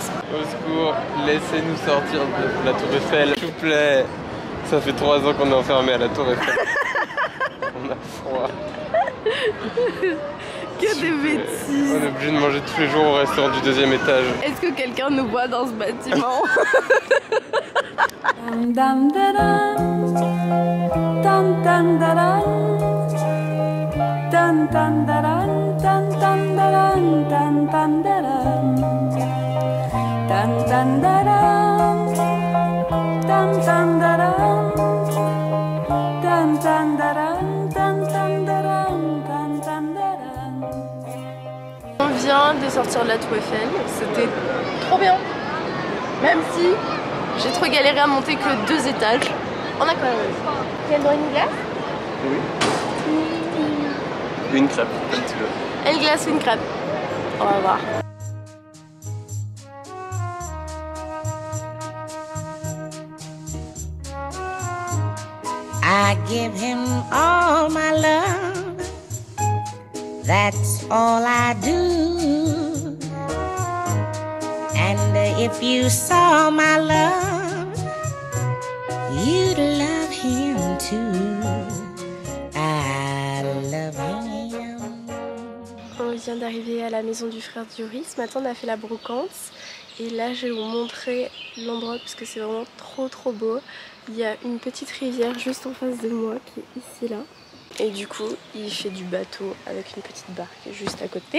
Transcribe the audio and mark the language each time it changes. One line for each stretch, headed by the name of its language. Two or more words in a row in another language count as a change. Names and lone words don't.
French: Au secours, laissez-nous sortir de la tour Eiffel, s'il vous plaît. Ça fait 3 ans qu'on est enfermé à la tour Eiffel. On a froid. Que des bêtises. On est obligé de manger tous les jours au restaurant du 2e étage. Est-ce que quelqu'un nous voit dans ce bâtiment? Dum da dum, dum dum da dum, dum dum da dum, dum dum da dum, dum dum da dum, dum dum da dum, dum dum da dum, dum dum da dum, dum dum da dum, dum dum da dum. On vient de sortir de la tour Eiffel, c'était trop bien. Même si j'ai trop galéré à monter que 2 étages. On a quand même réussi. Tu viens de boire une glace? Oui. Une crêpe, comme tu veux. Une glace ou une crêpe? On va voir.
English: I give him all my love. That's all I do. And if you saw my love, you'd love him too. I love him.
French: On vient d'arriver à la maison du frère de Yuri. Ce matin on a fait la brocante. Et là je vais vous montrer l'endroit parce que c'est vraiment trop beau. Il y a une petite rivière juste en face de moi qui est ici là. Et du coup il fait du bateau avec une petite barque juste à côté.